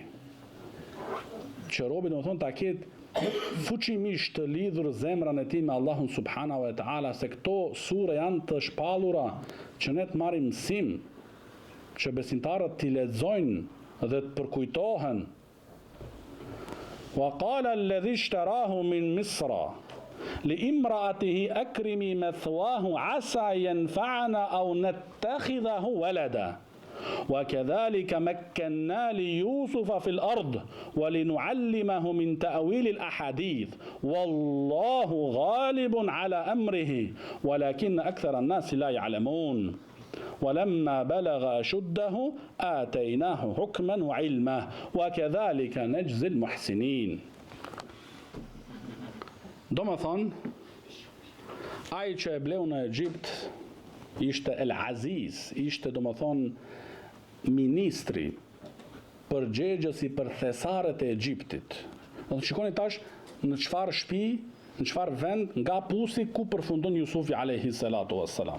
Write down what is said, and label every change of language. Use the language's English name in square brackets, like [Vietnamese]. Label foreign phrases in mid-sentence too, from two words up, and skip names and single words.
[Albanian] Që robi domethënë ta ketë fuqimisht të lidhur zemrën e tij me Allahun [Arabic] سبحانه وتعالى, [Albanian] se këto sure janë të shpallura që ne të marrim mësim, që besimtarët t'i lexojnë dhe të përkujtohen. [Arabic] وقال الذي اشتراه من مصر لامرأته أكرمي مثواه عسى أن ينفعنا أو نتخذه ولدا. وكذلك مكنا ليوسف في الأرض ولنعلمه من تأويل الأحاديث والله غالب على أمره ولكن أكثر الناس لا يعلمون ولما بلغ أشده آتيناه حكما وعلما وكذلك نجزي المحسنين. [Albanian] Domethënë, ai që e bleu në Egjipt ishte El Aziz, ishte domethënë ministri përgjegjës i për thesaret e Egjiptit. Do të shikoni tash në çfarë shtëpi, në çfarë vend nga pusi ku përfundon Jusufi [Arabic] عليه الصلاة والسلام.